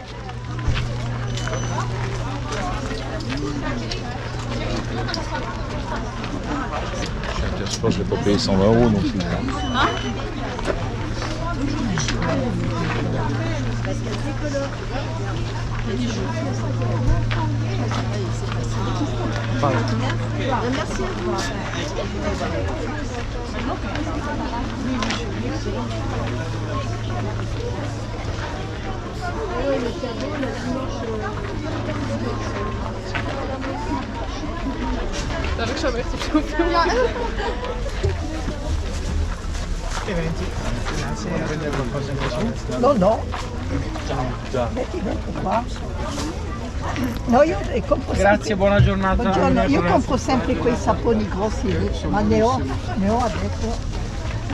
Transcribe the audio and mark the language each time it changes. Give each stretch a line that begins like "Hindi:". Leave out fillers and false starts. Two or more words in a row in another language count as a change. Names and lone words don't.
French: Je pense que je vais pas payer 120 € non plus. Merci.
Dutch: Daar heb ik zo echt op zoveel. Ja.
Italian: No, no. Metti dentro qua. No, io compro Grazie, buona giornata. Buongiorno, io compro sempre quei saponi grossi, ma ne ho adesso.